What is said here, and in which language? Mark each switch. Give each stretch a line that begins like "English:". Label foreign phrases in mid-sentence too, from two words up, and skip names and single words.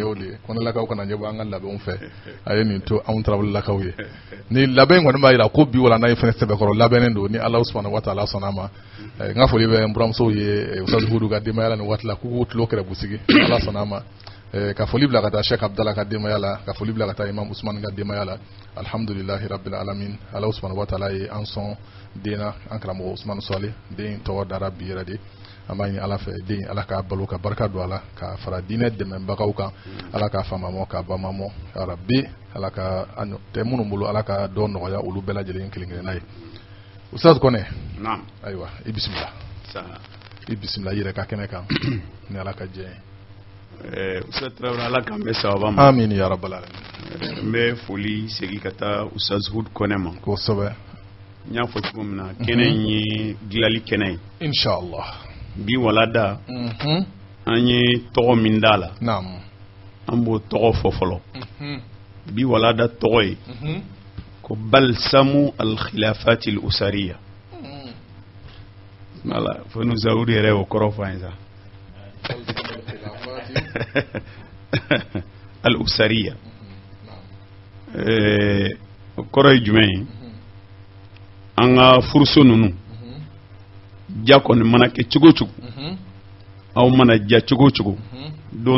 Bambara: y'o de ye Kɔnɛlakaw kana ɲɛbɔ an ka labɛnw fɛ a ye nin to anw Tarawelelakaw ye ni labɛn kɔni b'a jira ko bi wala n'a ye fɛnɛ sɛbɛkɔrɔ labɛnnen don ni Ala
Arabic: سبحانه وتعالى
Bambara: sɔnna a ma n ka foli bɛ n buramusow ye Ustaz Hudu ka denbaya la nin waati la k'u k'u tulo kɛrɛbusigi Ala sɔnna a ma ka foli bila ka taa Sheikh Abdallah ka denbaya la ka foli bila ka taa Imam Usman ka denbaya la
Arabic: الحمد لله رب العالمين
Bambara: Ala
Arabic: سبحانه وتعالى
Bambara: ye an sɔn den na an karamɔgɔ Usman Sɔle den tɔgɔ dara bi yɛrɛ de an b'a ɲini Ala fɛ den Ala ka balo ka barika don a la ka fara diinɛ dɛmɛbagaw kan Ala ka famamɔ ka bamamɔ
Arabic: يا ربي
Bambara: Ala ka tɛ minnu bolo Ala ka dɔ nɔgɔya olu bɛɛ lajɛlen kelen-kelenna ye Ustaz Kɔnɛ naam ayiwa i bisimila i bisimila i yɛrɛ ka kɛnɛ kan ni Ala ka jɛ ye Ustaz Traoré Ala k'an bɛ sababa ma
Arabic: آمين يا رب العالمين
Bambara: n bɛ foli segin ka taa Ustaz Hudu Kɔnɛ ma kosɛbɛ n y'a fɔ cogo min na kɛnɛ in ye dilali kɛnɛ ye inshallah bi walada an ye tɔgɔ min d'a la naam an b'o tɔgɔ fɔ fɔlɔ bi walada tɔgɔ ye ko
Arabic: بلسم الخلافات الأسرية
Bambara: voilà fo nu Zawudi yɛrɛ o kɔrɔ fɔ an ye sa al-usariya o kɔrɔ ye jumɛn ye an ka furuso ninnu ja kɔni mana kɛ cogo cogo aw mana ja cogo cogo don